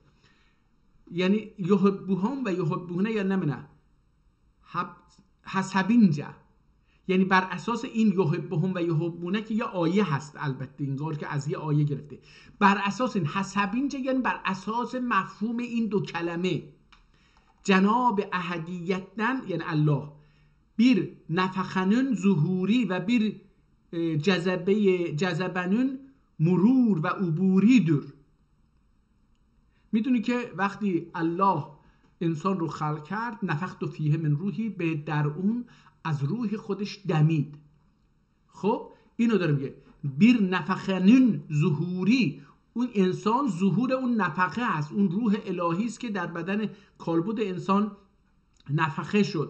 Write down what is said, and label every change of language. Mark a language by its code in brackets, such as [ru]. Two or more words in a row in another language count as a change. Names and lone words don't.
[fa] یعنی [ar] یحبهم و یحبونه [fa] یا نمونه حسبینجا، یعنی بر اساس این [ar] یحبهم و یحبونه [fa] که یه آیه هست، البته اینگار که از یه آیه گرفته، بر اساس این حسبینجا یعنی بر اساس مفهوم این دو کلمه جناب احدیتن یعنی الله [tr] bir nefakhanın zuhuri ve bir جذبنون مرور و عبوریدür. [fa] میدونی که وقتی الله انسان رو خلق کرد، [ar] نفخت فیه من روحی، [fa] به در اون از روح خودش دمید. خب اینو داره میگه [tr] bir nefakhanın ظهوری، [fa] اون انسان ظهور اون نفخه هست، اون روح الهی است که در بدن کالبد انسان نفخه شد.